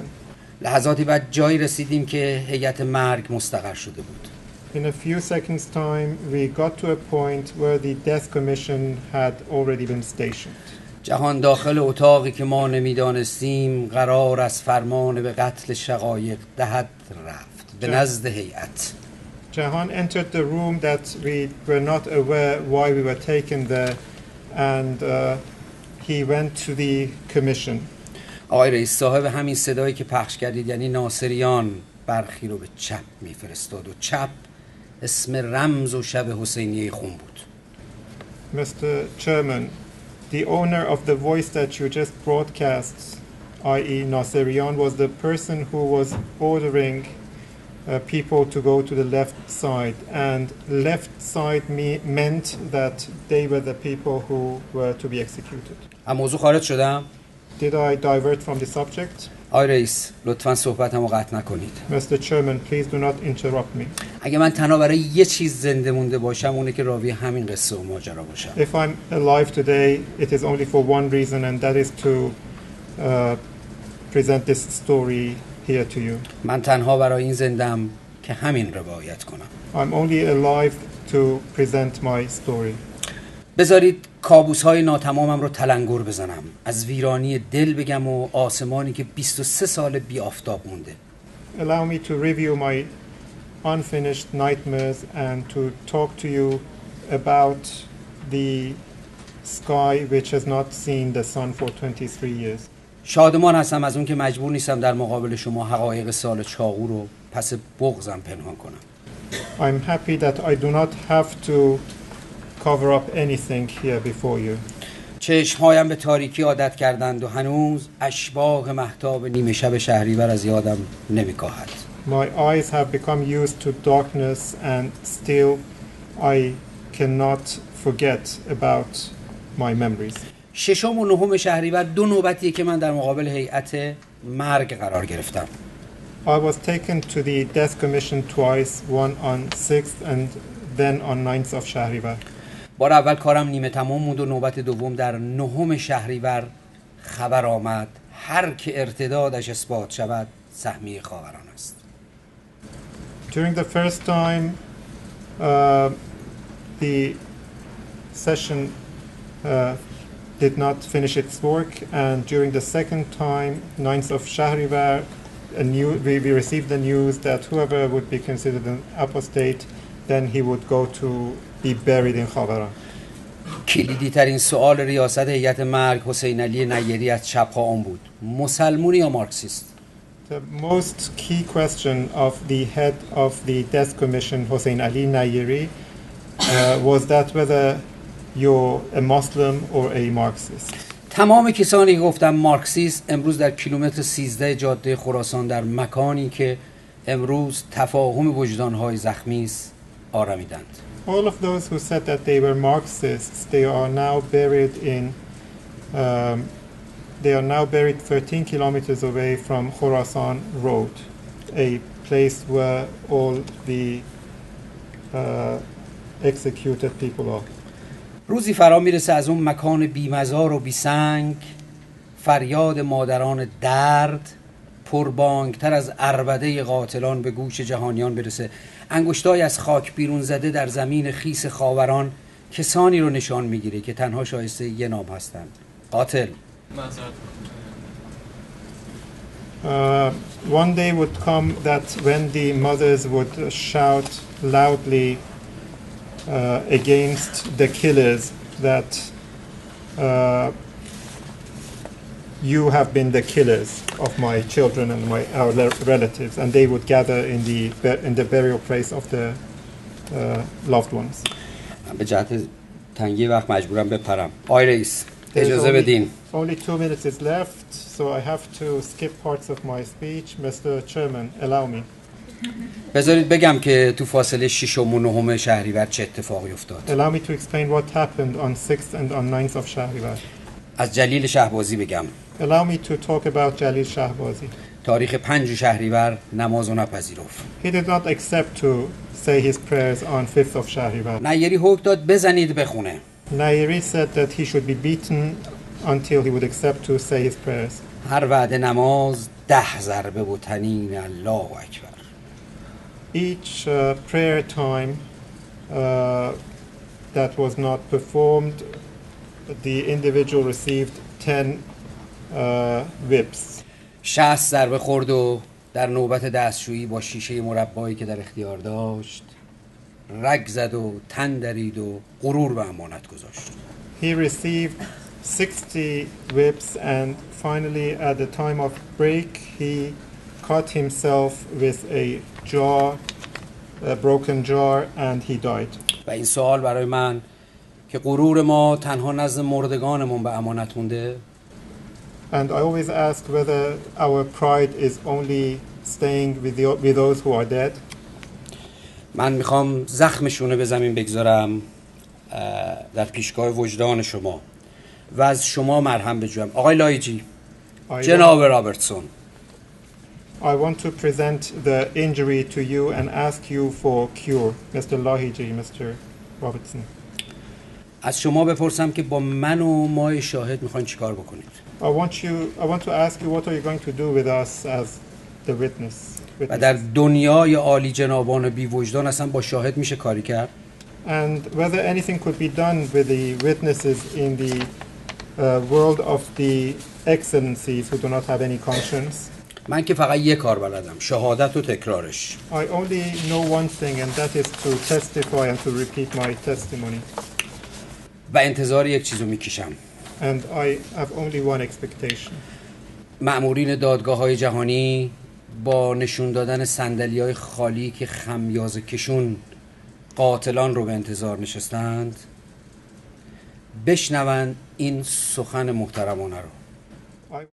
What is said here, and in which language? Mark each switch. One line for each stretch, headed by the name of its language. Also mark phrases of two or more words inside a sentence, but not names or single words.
Persian: لحظاتی بعد جایی رسیدیم که هیئت مرگ مستقر شده بود.
English: In a few seconds' time, we got to a point where the death commission had already been stationed.
Persian: جهان داخل اتاقی که ما نمیدانستیم قرار از فرمان به قتل شقایق دهد رفت به نزد هیئت.
English: Jahan entered the room that we were not aware why we were taken there, and he went to the commission.
Persian: آقای رئیس صاحب همین صدایی که پخش کردید یعنی ناصریان برخی رو به چپ میفرستاد و چپ اسم رمز و شب حسینیه خون بود.
English: Mr. Chairman, the owner of the voice that you just broadcast, i.e. Nasserian, was the person who was ordering people to go to the left side, and left side meant that they were the people who were to be executed.
Persian: از موضوع خارج شدم؟
English: Did I divert from the subject?
Persian: آقای رئیس لطفاً صحبتمو قطع نکنید.
English: Mr. Chairman, please do not interrupt me.
Persian: اگه من تنها برای یه چیز زنده مونده باشم اونه که راوی همین قصه و ماجرا باشم.
English: If I'm alive today, it is only for one reason, and that is to present this story here to you.
Persian: من تنها برای این زندم که همین روایت کنم.
English: I'm only alive to present my story.
Persian: بذارید کابوس‌های ناتمامم رو تلنگر بزنم. از ویرانی دل بگم و آسمانی که 23 سال بی آفتاب مونده.
English: Allow me to review my unfinished nightmares and to talk to you about the sky which has not seen the sun for 23 years.
Persian: شادمان هستم از اون که مجبور نیستم در مقابل شما حقایق سال چاقو رو پس بغضم پنهان کنم.
English: I'm happy that I do not have to cover up anything here before you.
Persian: چشمهایم به تاریکی عادت کردند و هنوز اشباح مهتاب نیمه شب شهریور از یادم نمی‌کاهد.
English: My eyes have become used to darkness and still I cannot forget about my memories.
Persian: ششم و نهم شهریور دو نوبتیه که من در مقابل هیئت مرگ قرار گرفتم.
English: I was taken to the death commission twice, one on 6th and then on 9th of شهریور.
Persian: بار اول کارم نیمه تمام موند و نوبت دوم در نهم شهریور خبر آمد هر که ارتدادش اثبات شود سهمیه خاوران است.
English: During the first time the session did not finish its work, and during the second time, 9th of Shahrivar, we received the news that whoever would be considered an apostate, then he would go to be buried in Khabaran.
Persian: کلیدی ترین سوال ریاست هیئت مرگ حسین علی نیری از چپ‌ها اون بود: مسلمونی یا مارکسیست؟
English: The most key question of the head of the death commission, Hossein Ali Nayeri, was that whether you're a Muslim or a Marxist.
Persian: تمام کسانی که گفتن مارکسیست امروز در کیلومتر 13 جاده خراسان در مکانی که امروز تفاهم وجدان‌های زخمی است آرمیدند.
English: All of those who said that they were Marxists, they are now buried 13 kilometers away from Khorasan Road, a place where all the executed people are.
Persian: روزی فرا میرسه از اون مکان بی‌مزار و بی‌سنگ فریاد مادران درد پربانگتر از عربده قاتلان به گوش جهانیان برسه. انگشتای از خاک بیرون زده در زمین خیس خاوران کسانی رو نشان میگیره که تنها شایسته یه نام هستند: قاتل.
English: One day would come that when the mothers would shout loudly against the killers that you have been the killers of my children and our relatives, and they would gather in the burial place of the loved ones.
Persian: به جهت تنگی وقت مجبورم بپرم. آقای رئیس اجازه بدین.
English: Only 2 minutes is left, so I have to skip parts of my speech. Mr. Chairman, allow me.
Persian: بذارید بگم که تو فاصله 6 و 9 شهریور چه اتفاقی افتاد.
English: Allow me to explain what happened on 6th and on 9th of Shahrivar.
Persian: از جلیل شهبازی بگم.
English: Allow me to talk about Jalil Shahbazi.
Persian: تاریخ 5 شهریور نماز نپذیرفت.
English: He did not accept to say his prayers on 5th of Shahrivar.
Persian: نیری حکم داد بزنید بخونه.
English: Nayeri said that he should be beaten until he would accept to say his prayers.
Persian: هر وعده نماز 10 ضربه و تنین
Arabic: الله اکبر.
English: Each prayer time that was not performed, the individual received 10 whips.
Persian: 60 ضربه خورد و در نوبت دستشویی با شیشه مربایی که در اختیار داشت رگ زد و تن درید و غرور به امانت گذاشت.
English: He received 60 whips and finally at the time of break he cut himself with a broken jar and he died.
Persian: و این سوال برای من که غرور ما تنها نزد مردگانمون به امانت مونده.
English: And I always ask whether our pride is only staying with those who are dead.
Persian: من میخوام زخمشونه به زمین بگذارم در پیشگاه وجدان شما و از شما مرهم بجویم. آقای لایجی، جناب رابرتسون.
English: I want to present the injury to you and ask you for cure, Mr. Lahiji, Mr. Robertson.
Persian: از شما بپرسم که با من و ما شاهد میخواین چیکار بکنید؟
English: I want to ask you what are you going to do with us as the witness.
Persian: و در دنیای عالی جنابان بی وجدان اصلا با شاهد میشه کاری کرد؟
English: And whether anything could be done with the witnesses in the world of the excellencies who do not have any conscience.
Persian: من که فقط یک کار بلدم، شهادت و تکرارش.
English: I only know one thing and that is to testify and to repeat my testimony.
Persian: و انتظار یک چیزو میکشم.
English: And I have only one expectation.
Persian: مأمورین دادگاه‌های جهانی با نشون دادن صندلی‌های خالی که خمیازه کشون قاتلان رو به انتظار نشستند بشنوند این سخن محترمانه رو.